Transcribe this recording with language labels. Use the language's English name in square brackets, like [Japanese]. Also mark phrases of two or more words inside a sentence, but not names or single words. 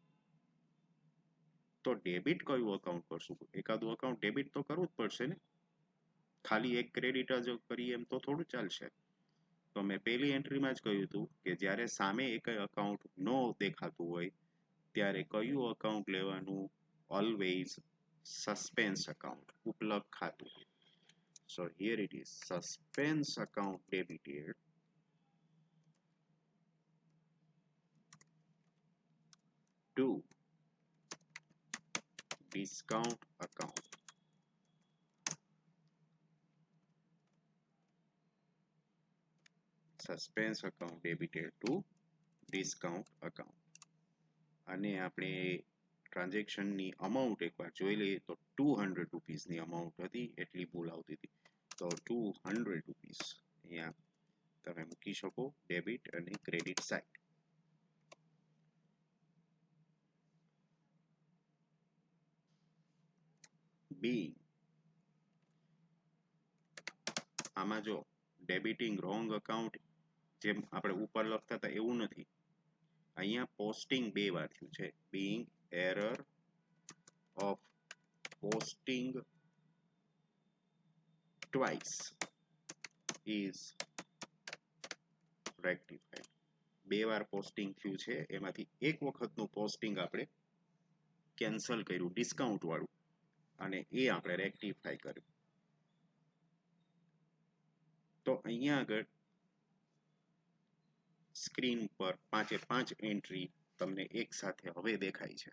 [Gujarati] તો ડેબિટ કયું અકાઉન્ટ કરશું, એકાદું અકાઉન્ટ ડેબિટ તો કરવું જ પડશે ને, ખાલી એક ક્રેડિટ જ કરીએ એમ તો થોડું ચાલશે. તો મેં પહેલી એન્ટ્રીમાં જ કહ્યું હતું કે જ્યારે સામે એક અકાઉન્ટ ન દેખાતું હોય ત્યારે કયું અકાઉન્ટ લેવાનું, [English] always suspense account, [Gujarati] ઉપલબ્ધ ખાતું. [English] So here it is, suspense account debited to discount account. Suspense account debited to discount account. [Gujarati] અને આપણે ટ્રાન્ઝેક્શનની અમાઉન્ટ એકવાર જોઈ લઈએ તો ₹200 ની અમાઉન્ટ હતી, એટલી ભૂલ આવતી હતી. તો ₹200 અહીંયા તમે મૂકી શકો ડેબિટ અને ક્રેડિટ સાઈડ. being આમાં જો [English] debiting wrong account [Gujarati] જેમ આપણે ઉપર લખતા હતા એવું નથી, અહીંયા પોસ્ટિંગ બે વાર થયું છે. [English] being error of posting twice is rectified. [Gujarati] બે વાર પોસ્ટિંગ થયું છે, એમાંથી એક વખતનું પોસ્ટિંગ આપણે કેન્સલ કર્યું ડિસ્કાઉન્ટ વાળું, અને એ આપણે રેક્ટિફાઈ કર્યું. તો અહીંયા આગળ સ્ક્રીન પર 5 એન્ટ્રી તમને એક સાથે હવે દેખાય છે.